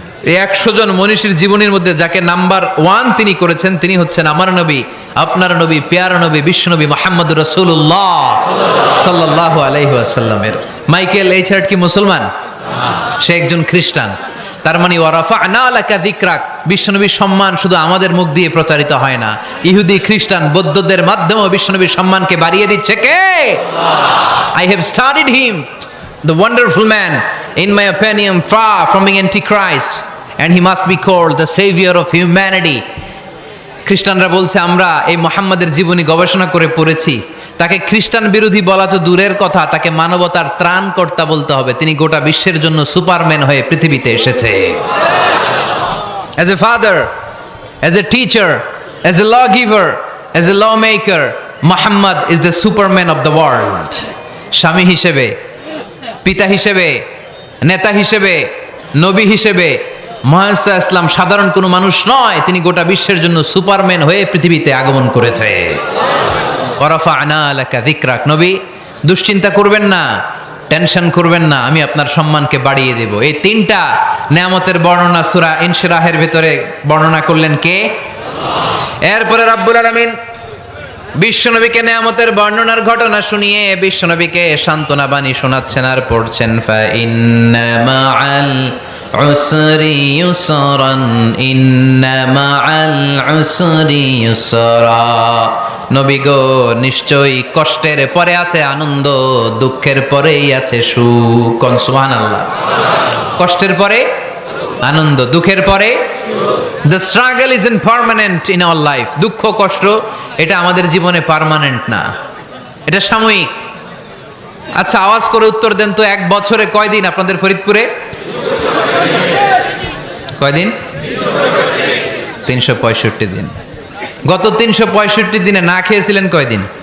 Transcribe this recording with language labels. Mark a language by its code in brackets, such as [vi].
[bn] এই 100 জন মনীষীর জীবনীর মধ্যে যাকে নাম্বার 1 তিনি করেছেন, তিনি হচ্ছেন আমার নবী, আপনার নবী, পেয়ারা নবী, বিশ্বনবী মুহাম্মদুর রাসূলুল্লাহ সাল্লাল্লাহু আলাইহি ওয়াসাল্লামের। মাইকেল এইচ হার্ট কি মুসলমান? সে একজন খ্রিস্টান। তার মানে [ar] ওয়া রাফা'না লাকা যিকরাক, [bn] বিশ্বনবীর সম্মান শুধু আমাদের মুখ দিয়ে প্রচারিত হয় না, ইহুদি, খ্রিস্টান, বৌদ্ধদের মাধ্যমেও বিশ্বনবীর সম্মানকে বাড়িয়ে দিচ্ছে কে? [en] I have studied him, the wonderful man, in my opinion far from being antichrist, and he must be called the savior of humanity. [bn] খ্রিস্টানরা বলছে আমরা এই মুহাম্মাদের জীবনী গবেষণা করে পড়েছি, তাকে খ্রিস্টান বিরোধী বলা তো দূরের কথা, তাকে মানবতার ত্রাণকর্তা বলতে হবে। তিনি গোটা বিশ্বের জন্য সুপারম্যান হয়ে পৃথিবীতে এসেছে। [en] As a father, as a teacher, As a lawgiver, as a lawmaker, Muhammad is the superman of the world. [bn] স্বামী হিসেবে, পিতা হিসেবে, নেতা হিসেবে, নবী হিসেবে মুহাম্মদ সাল্লাল্লাহু আলাইহি ওয়াসাল্লাম সাধারণ কোনো মানুষ নয়, তিনি গোটা বিশ্বের জন্য সুপারম্যান হয়ে পৃথিবীতে আগমন করেছে। [ar] ওয়া রাফা'না লাকা যিকরাক, [bn] নবী দুশ্চিন্তা করবেন না, টেনশন করবেন না, আমি আপনার সম্মানকে বাড়িয়ে দেব। এই তিনটা নিয়ামতের বর্ণনা সূরা ইনশিরাহের ভিতরে বর্ণনা করলেন কে? এরপরে রাব্বুল আলামিন বিশ্বনবীকে নিয়ামতের বর্ণনার ঘটনা শুনিয়ে বিশ্বনবীকে সান্ত্বনা বাণী শোনাচ্ছেন আর পড়ছেন, [ar] ফা ইন্না মাআল উসরি ইউসরান, ইন্না মাআল উসরি ইউসরা। [bn] নবী গো, নিশ্চয়ই কষ্টের পরে আছে আনন্দ, দুঃখের পরেই আছে সুখ। সুবহানাল্লাহ। কষ্টের পরে আনন্দ, দুঃখের পরে। [en] The struggle isn't permanent in our life. [bn] দুঃখ কষ্ট এটা আমাদের জীবনে পার্মানেন্ট না, এটা সাময়িক। আচ্ছা, আওয়াজ করে উত্তর দেন তো, এক বছরে কয়দিন আপনাদের ফরিদপুরে? কয়দিন? 365 দিন। গত 365 দিনে না খেয়েছিলেন কয়দিন?